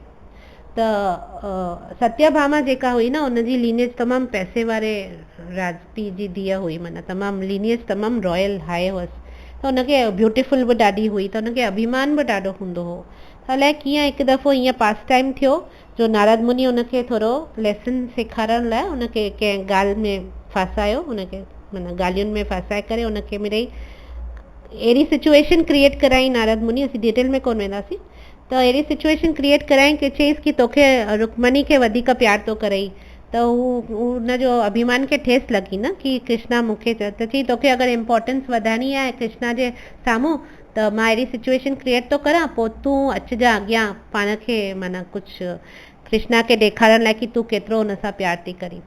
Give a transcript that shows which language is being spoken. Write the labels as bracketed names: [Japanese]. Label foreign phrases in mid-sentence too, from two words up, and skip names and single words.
[Sindhi] त सत्यभामा जेका हुई न उनजी लीनेज तमामु पैसे वारे राजपी जी धीअ हुई, माना तमामु लीनेज तमामु रॉयल हाई हुअसि। त हुनखे ब्यूटीफुल बि ॾाढी हुई, त हुनखे अभिमान बि ॾाढो हूंदो हो। अलाए कीअं हिकु दफ़ो ईअं पास टाइम थियो जो नारद मुनि उनखे थोरो लेसन सेखारण लाइ उनखे कंहिं ॻाल्हि में फासायो, उनखे माना ॻाल्हियुनि में फासाए करे उनखे मिड़ई अहिड़ी [English] situation create [Sindhi] कराई नारद मुनि, असीं डिटेल में कोन वेंदासीं, त अहिड़ी [English] situation create [Sindhi] कराई कि चईसि कि तोखे रुक्मणी खे वधीक प्यार थो करई। त हू हुनजो अभिमान खे ठेस लॻी न कि कृष्णा मूंखे चयो, त चई तोखे अगरि इम्पोर्टेंस वधाइणी आहे कृष्णा जे साम्हूं त मां अहिड़ी [English] situation create [Sindhi] थो करां, पोइ तूं अचिजा अॻियां पाण खे माना कुझु कृष्णा खे ॾेखारण लाइ कि तूं केतिरो हुन सां प्यार थी करीं।